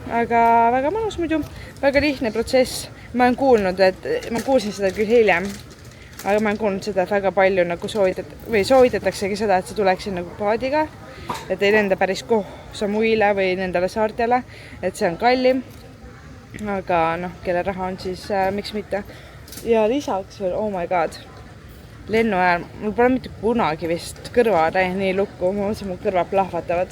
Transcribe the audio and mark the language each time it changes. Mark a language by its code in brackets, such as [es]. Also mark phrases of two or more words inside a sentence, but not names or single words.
[et] Aga väga mõnus muidu, väga lihtne protsess. Ma olen kuulnud, et ma kuulsin seda küll hiljem, aga ma olen kuulnud seda, et väga palju nagu soovitataksegi seda, et see tuleks nagu paadiga, et ei lenda päris Kopsamuile või nendele saartele, et see on kallim. Aga kelle raha on, siis miks mitte. Ja lisaks veel, [en] oh my god, [et] lennu ajal, mul pole mitte kunagi vist kõrvad nii lukku, ma mõtlesin, mu kõrvad plahvatavad.